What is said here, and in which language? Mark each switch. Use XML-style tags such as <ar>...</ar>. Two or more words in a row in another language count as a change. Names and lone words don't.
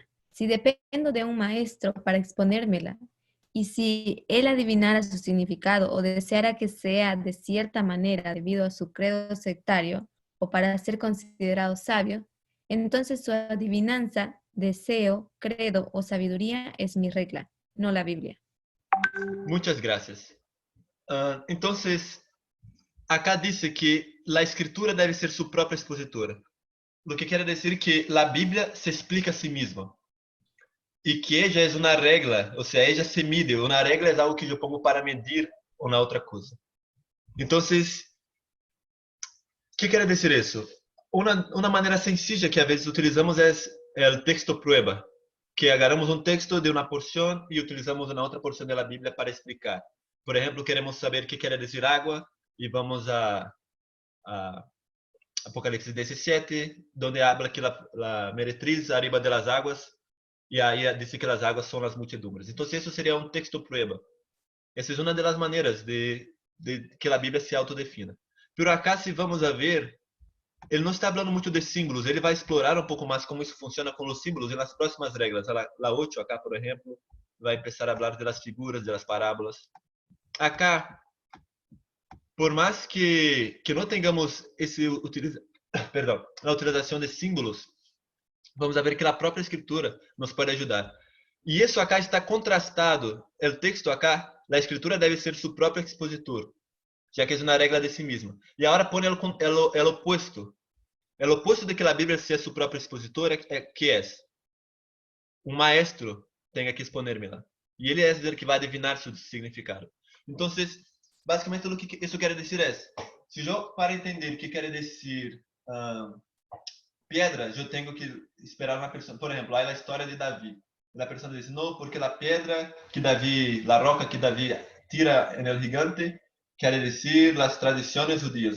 <es>Si dependo de un maestro para exponérmela, y si él adivinara su significado o deseara que sea de cierta manera debido a su credo sectario o para ser considerado sabio, entonces su adivinanza, deseo, credo o sabiduría es mi regla, no la Biblia. Muchas gracias. Entonces, acá dice que la escritura debe ser su propia expositora. Lo que quiere decir que la Biblia se explica a sí misma.</es> <pt>E que ella é uma regra, ou seja,</pt> <es>ella se mide.</es> <pt>Uma regra é algo que eu pongo para medir uma outra coisa. Então, o que quer dizer isso? Uma maneira sencilla que às vezes utilizamos é o texto prueba, que agarramos um texto de uma porção e utilizamos uma outra porção da Bíblia para explicar. Por exemplo, queremos saber o que quer dizer água e vamos a Apocalipse 17, onde habla que a meretriz</pt> <es>arriba de las aguas.</es> <pt>E aí diz que as águas são as multidões. Então, isso seria um texto prueba. Essa é uma das maneiras de que a Bíblia se autodefina. Pero acá, se vamos a ver, ele não está falando muito de símbolos. Ele vai explorar um pouco mais como isso funciona com os símbolos nas próximas regras. A 8, acá, por exemplo, vai começar a falar das figuras, das parábolas. Acá, por mais que não tenhamos a utilização de símbolos, vamos ver que a própria escritura nos pode ajudar. E isso acá está contrastado. O texto acá, a escritura deve ser seu próprio expositor, já que é uma regra de si mesma. E agora põe o oposto. O oposto de que a Bíblia seja seu próprio expositor que é um maestro tenha que exponer-me-la. E ele é o que vai adivinar seu significado. Então, basicamente, o que isso quer dizer é, se eu para entender o que quer dizer pedra, eu tenho que esperar uma pessoa. Por exemplo, aí a história de Davi. A pessoa diz, não, porque a pedra que Davi, a roca que Davi tira no gigante, quer dizer as tradições judias.</pt>